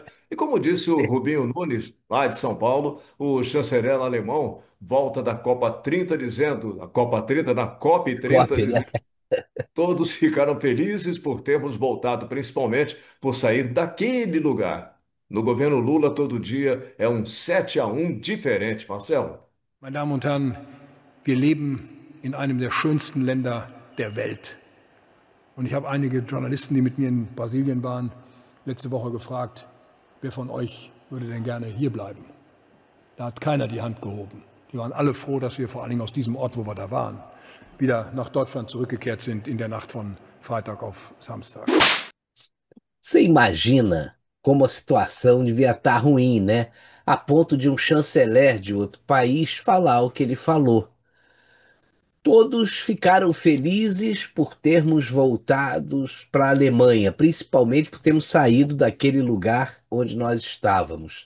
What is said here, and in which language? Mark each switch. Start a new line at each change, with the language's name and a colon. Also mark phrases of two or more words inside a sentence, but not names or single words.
Portuguese: E como disse o Rubinho Nunes, lá de São Paulo, o chanceler alemão volta da Copa 30 dizendo, a Copa 30, da COP 30, Cop, né? dizendo, todos ficaram felizes por termos voltado, principalmente por sair daquele lugar. No governo Lula, todo dia é um 7-1 diferente, Marcelo.
German: Meine Damen und Herren, wir leben in einem der schönsten Länder der Welt. Und ich habe einige Journalisten, die mit mir in Brasilien waren, letzte Woche gefragt, wer von euch würde denn gerne hier bleiben? Da hat keiner die Hand gehoben. Die waren alle froh, dass wir vor allen Dingen aus diesem Ort, wo wir da waren, wieder nach Deutschland zurückgekehrt sind in der Nacht von Freitag auf Samstag.
Portuguese: Você imagina como a situação devia estar ruim, né? A ponto de um chanceler de outro país falar o que ele falou. Todos ficaram felizes por termos voltados para a Alemanha, principalmente por termos saído daquele lugar onde nós estávamos.